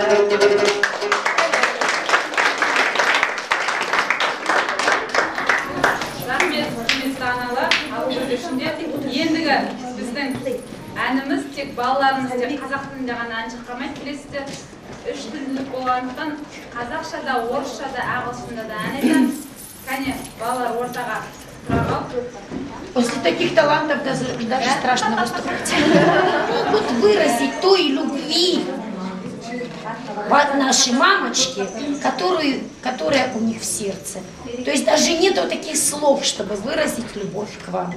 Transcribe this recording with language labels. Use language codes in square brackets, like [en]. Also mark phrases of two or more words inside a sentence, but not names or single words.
[kk] Рахмет, құрметті аналар, ауыл жүргізушінде. Ендігі біздің әніміз тек балаларымыз тек қазақ тілінде ғана ән шырқамайды, білесіздер. 3 тілділік болғандықтан қазақша да, орысша да, ағылшында да ән айтамыз. Кәне, балалар ортаға тұра қал. [ru] После таких талантов даже страшно выступать. Могут выразить той любви нашей мамочки, которая у них в сердце. То есть даже нету таких слов, чтобы выразить любовь к вам.